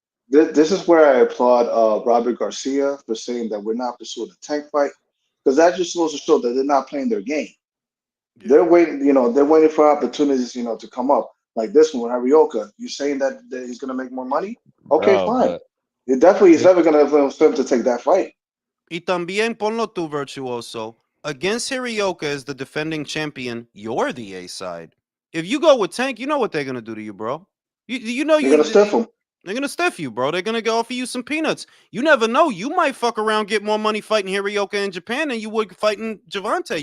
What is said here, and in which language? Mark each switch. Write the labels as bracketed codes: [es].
[en] This is where I applaud Robert Garcia for saying that we're not pursuing a tank fight, because that just goes to show that they're not playing their game. Yeah. They're waiting, they're waiting for opportunities, to come up. Like this one, Hirioka. You saying that he's gonna make more money? Okay, fine. It definitely is never gonna influence him to take that fight. [es] Y también ponlo tu, Virtuoso. [en] Against Hirioka as the defending champion, you're the A side. If you go with Tank, you know what they're gonna do to you, bro. You know you're gonna stiff him. They're gonna stiff you, bro. They're gonna go offer you some peanuts. You never know. You might fuck around, get more money fighting Hirioka in Japan than you would fighting Gervonta.